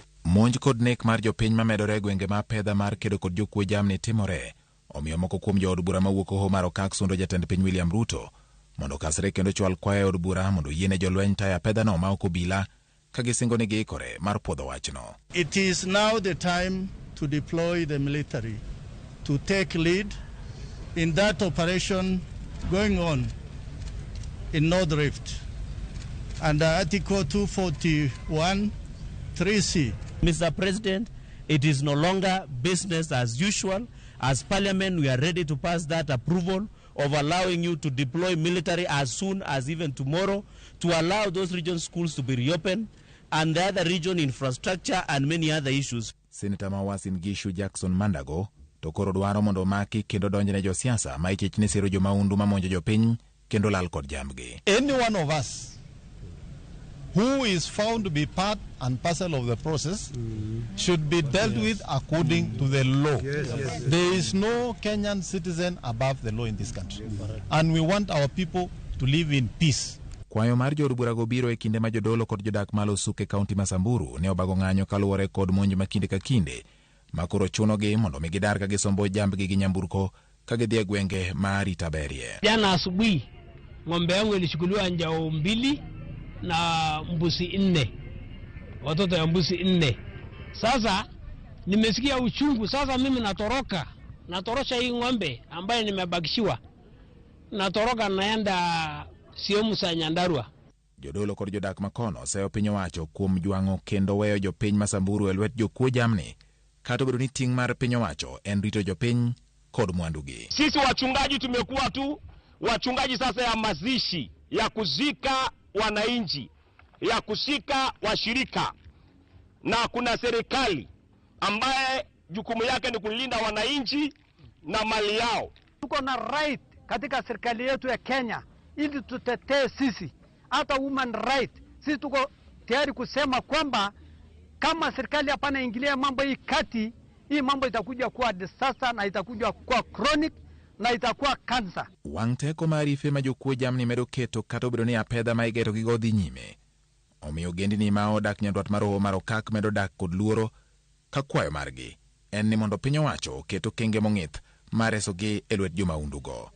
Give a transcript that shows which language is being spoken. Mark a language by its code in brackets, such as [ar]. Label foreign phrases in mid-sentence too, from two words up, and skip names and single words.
[luo] Monj kod nek mar jopiny mamedore gwenge ma pedha mar kedo kod jokwe jamni timore, omiyo moko kuom jood bura mawuok Hoho mar Okak sundo jatend piny William Ruto mondo kasre kendo chwal kwayo od bura mondo yiene jolweny taya pedhano ma ok obila ka gisingo ni giikore mar puodho wachno. [en] It is now the time to deploy the military to take lead in that operation going on in North Rift under Article 241 3C. Mr. President, it is no longer business as usual. As Parliament, we are ready to pass that approval of allowing you to deploy military as soon as even tomorrow to allow those region schools to be reopened and the other region infrastructure and many other issues. [luo] Senator Mawasin Gishu Jackson Mandago to koro dwaro mondo maki kendo donjne josiasa ma ichich ni siro jomaundu mamonjo jopiny kendo lal kod jambgi. [en] Any one of us who is found to be part and parcel of the process should be dealt with according to the law. There is no Kenyan citizen above the law in this country. And we want our people to live in peace. [luo] Kwayo mar jood burago biro e kinde ma jodolo kod jodak malo Suke kaunti ma Samburu ne obago ng'anyo kaluwore kod monj ma kinde ka kinde ma koro chunogi mondo mi gidar ka gisombo jambgi gi nyamburko ka gidhi e gwenge ma Rita Berie. [sw] Jana asubuhi ng'ombe yangu ilichukuliwa njao 2 na mbuzi 4, watoto ya mbuzi 4. Sasa nimesikia uchungu. Sasa mimi natorosha hii ng'ombe ambaye nimebakishiwa, natoroka naenda sehemu za Nyandarua. [luo] Jodolo kod jodak makono seyo piny owacho kuom jwang'o kendo weyo jopiny ma Samburu e lwet jokwe jamni, kata obedo ni ting' mar piny owacho en rito jopiny kod mwandugi. [sw] Sisi wachungaji tumekuwa tu wachungaji sasa ya mazishi, ya kuzika wananchi, ya kushika washirika, na kuna serikali ambaye jukumu yake ni kulinda wananchi na mali yao. Tuko na right katika serikali yetu ya Kenya ili tutetee sisi, hata [en] women right. [sw] Sisi tuko tayari kusema kwamba kama serikali hapana ingilia mambo hii kati, hii mambo itakuja kuwa disaster na itakuja kuwa chronic na itakuwa cancer. [luo] Wang' teko marife ma jokwe jamni medo keto kata obedo ni apedha ma igeto gigo dhi nyime, omiyo gendini ma odak nyandwat mar Hoho mar Okak medo dak kod luoro ka kwayo margi en ni mondo piny owacho keto kenge mong'ith mar resogi e lwet jomaundugo.